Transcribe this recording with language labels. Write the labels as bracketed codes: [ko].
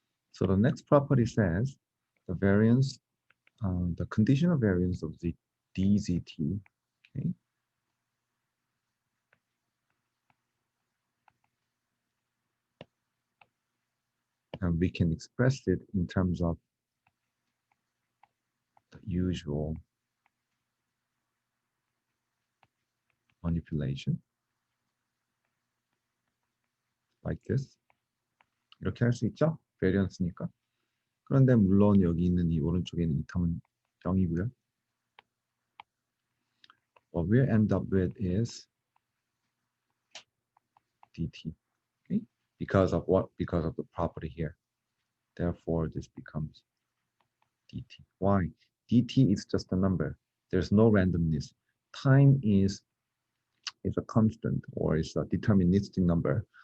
[en] So the next property says the variance, the conditional variance of the dzt, okay, and we can express it in terms of the usual manipulation, like this. [ko] 이렇게 할 수 있죠? variance니까. 그런데 물론 여기 있는 이 오른쪽에 있는 이 텀은 0이고요. [en] What we'll end up with is dt, okay? Because of what? Because of the property here. Therefore, this becomes dt. Why? dt is just a number. There's no randomness. Time is a constant or is a deterministic number.